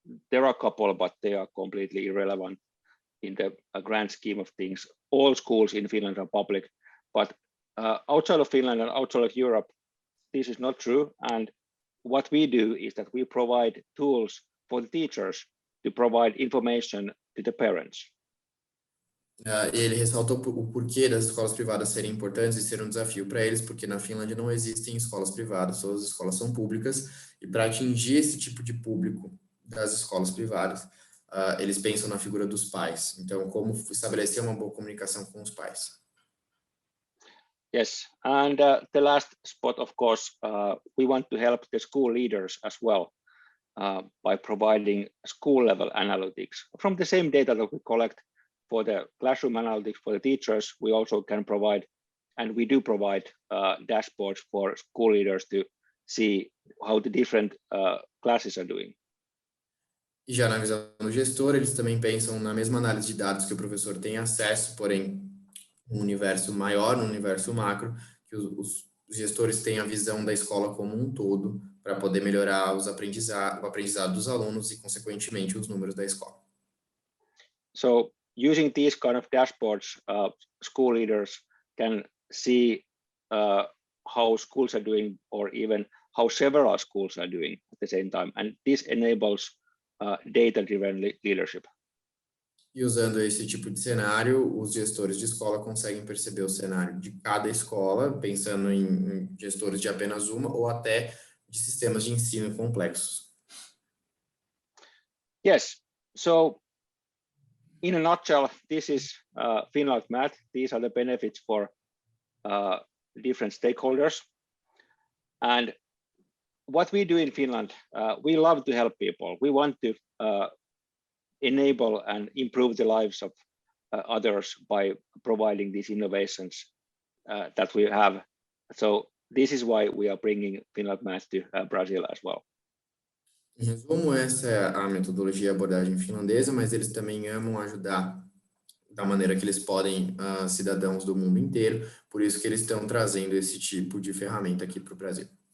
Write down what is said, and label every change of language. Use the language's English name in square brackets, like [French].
[English] There are a couple, but they are completely irrelevant in the grand scheme of things. All schools in Finland are public, but outside of Finland and outside of Europe, this is not true. And what we do is that we provide tools for the teachers to provide information to the parents. [Portuguese] Ele ressaltou o porquê das escolas privadas serem importantes e ser um desafio para eles, porque na Finlândia não existem escolas privadas, todas as escolas são públicas, e para atingir esse tipo de público das escolas privadas, eles pensam na figura dos pais. Então, como estabelecer uma boa comunicação com os pais? [English] Yes, and the last spot, of course, we want to help the school leaders as well by providing school-level analytics. From the same data that we collect for the classroom analytics for the teachers, we also can provide, and we do provide dashboards for school leaders to see how the different classes are doing. [Portuguese] E já na visão do gestor, eles também pensam na mesma análise de dados que o professor tem acesso, porém, um universo maior, no universo macro, que os gestores têm a visão da escola como um todo, para poder melhorar o aprendizado dos alunos e, consequentemente, os números da escola. [English] So, using these kind of dashboards, school leaders can see how schools are doing, or even how several schools are doing at the same time. And this enables data-driven leadership. [Portuguese] E usando esse tipo de cenário, os gestores de escola conseguem perceber o cenário de cada escola, pensando em gestores de apenas uma ou até de sistemas de ensino complexos. [English] Yes, so in a nutshell, this is Finland Math. These are the benefits for different stakeholders. And what we do in Finland, we love to help people. We want to enable and improve the lives of others by providing these innovations that we have. So this is why we are bringing Finland Math to Brazil as well. [Portuguese] Em resumo, essa é a metodologia e abordagem finlandesa, mas eles também amam ajudar da maneira que eles podem cidadãos do mundo inteiro, por isso que eles estão trazendo esse tipo de ferramenta aqui para o Brasil.